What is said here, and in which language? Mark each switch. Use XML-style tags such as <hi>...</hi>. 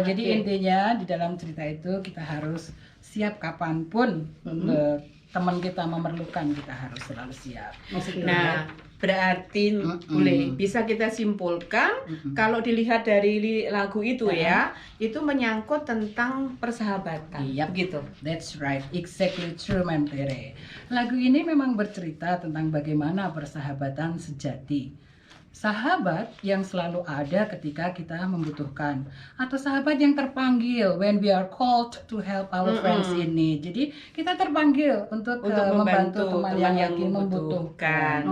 <id>Jadi intinya di dalam cerita itu kita harus siap kapanpun teman kita memerlukan, kita harus selalu siap. Nah, berarti boleh bisa kita simpulkan kalau dilihat dari lagu itu ya, itu menyangkut tentang persahabatan. Yap. Begitu.</id> <en>That's right, exactly true, Ma'am Tere.</en> <id>Lagu ini memang bercerita tentang bagaimana persahabatan sejati. Sahabat yang selalu ada ketika kita membutuhkan, atau sahabat yang terpanggil</id> <en>when we are called to help our friends</en> <id>ini. Jadi kita terpanggil untuk, membantu teman yang lagi membutuhkan.</id>